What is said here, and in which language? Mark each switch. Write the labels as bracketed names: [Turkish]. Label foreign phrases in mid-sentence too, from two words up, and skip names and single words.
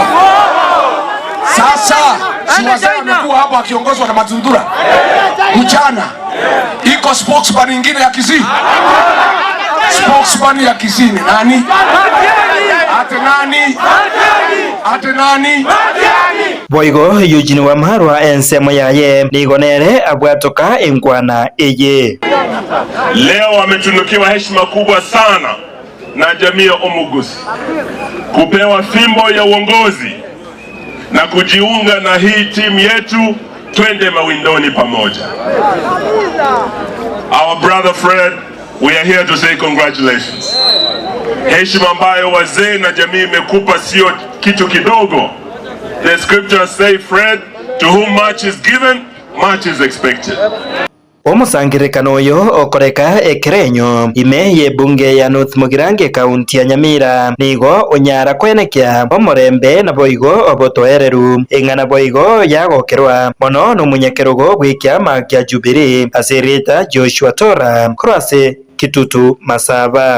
[Swahili] Sasa si wazee wamekuwa hapa akiongozwa na Matundura. Mchana iko spokesman nyingine ya Kisii. Spokesman ya Kisii ni nani? Ate nani? [Gusii] Boigo Eugene Wamalwa ensemo yaye nigonere abwatoka enkwana eye. [Swahili] Leo wametunukiwa heshima kubwa sana na jamii ya Omugusi kupewa fimbo ya uongozi na kujiunga na hii timu yetu, twende mawindoni pamoja. [English] Our brother Fred, we are here to say congratulations. [Swahili] Heshima ambayo wazee na jamii imekupa sio kitu kidogo. [English] The scriptures say, Fred, to whom much is given, much is expected. [Gusii] Omusangirikano oyo okoreka ekerenyo ime ye bunge ya North Mugirange kaunti ya Nyamira nigo onyara kwenekya omorembe na boigo obotoereru eng'ana boigo yagokerwa mono n'omunyekerugo bw'ikyama kya Jubilee asirita Joshua Tora kurase Kitutu Masaba.